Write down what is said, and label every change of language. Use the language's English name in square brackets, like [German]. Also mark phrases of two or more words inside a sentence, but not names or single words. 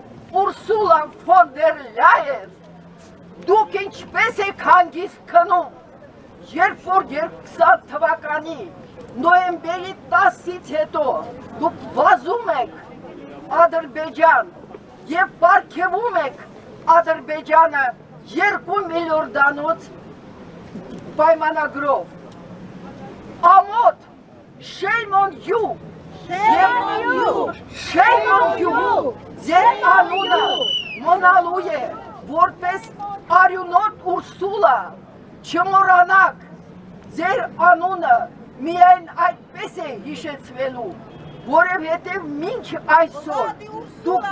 [Armenian] Ուրսուլա ֆոն դեր Լայեն, դուք ինչպես եք հանգիստ քնում, երբ որ 2020 թվականի նոյեմբերի 10-ից հետո դուք վազում եք Ադրբեջան և պարգևում եք Ադրբեջանը 2 միլիարդանոց պայմանագրով, ամոթ, [English] shame on you, shame on you, shame on you, [Armenian] ձեր անունը մնալու է, որպես արյունոտ Ուրսուլա, չմոռանաք, ձեր անունը միայն այդպես է հիշեցվելու, որովհետև մինչ այսօր դուք